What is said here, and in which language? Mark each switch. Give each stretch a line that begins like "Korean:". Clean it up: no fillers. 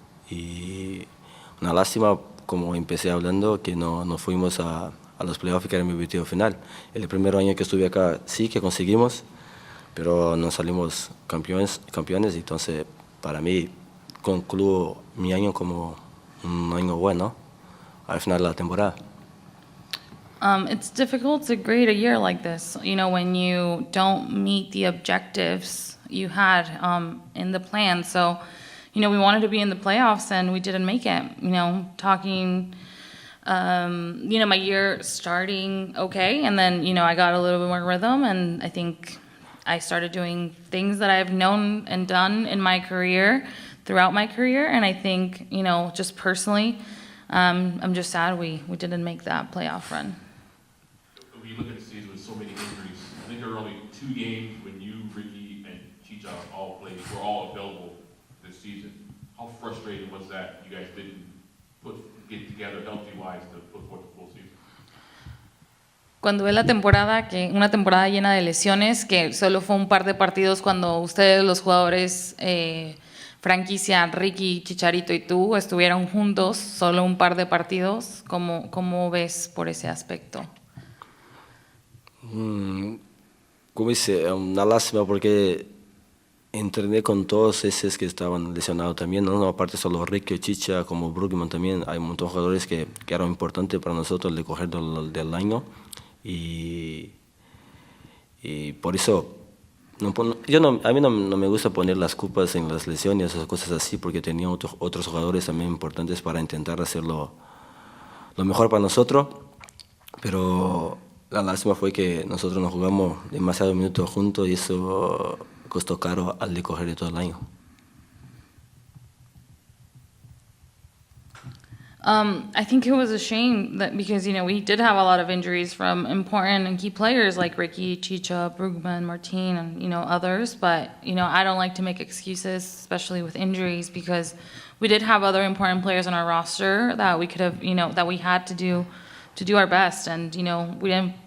Spanish: Y una lástima, como empecé hablando, que no fuimos a los playoffs, que era mi objetivo final. El primer año que estuve acá sí que conseguimos, pero no salimos campeones, entonces para mí concluyo mi año como un año bueno al final de la temporada.
English: It's difficult to grade a year like this, when you don't meet the objectives you had in the plan. So, we wanted to be in the playoffs and we didn't make it. Talking, my year starting okay, and then, I got a little bit more rhythm, and I think I started doing things that I've known and done in my career, throughout my career, and I think, just personally, I'm just sad we didn't make that playoff run. When you look at the season with so many injuries, I think there were only 2 games when you, Riqui, and Chicha all played, were all available this season. How frustrating was that you guys didn't get together healthy-wise to put forth the full season?
Spanish: Cuando ve la temporada, que una temporada llena de lesiones, que solo fue un par de partidos cuando ustedes, los jugadores franquicia, Riqui, Chicharito y tú, estuvieron juntos, solo un par de partidos, ¿cómo ves por ese aspecto? Como dice, una lástima porque entrené con todos esos que estaban lesionados también, no aparte solo Riqui, Chicha, como Brugman también, hay un montón de jugadores que eran importantes para nosotros de coger del año. Y por eso a mí no me gusta poner las culpas en las lesiones o cosas así, porque tenía otros jugadores también importantes para intentar hacerlo lo mejor para nosotros, pero la lástima fue que nosotros nos jugamos demasiados minutos juntos y eso costó caro al de coger todo el año.
English: I think it was a shame that because, we did have a lot of injuries from important and key players like Riqui, Chicha, Brugman, Martin, and, others. But, I don't like to make excuses, especially with injuries, because we did have other important players on our roster that we could have, that we had to do our best. And, we didn't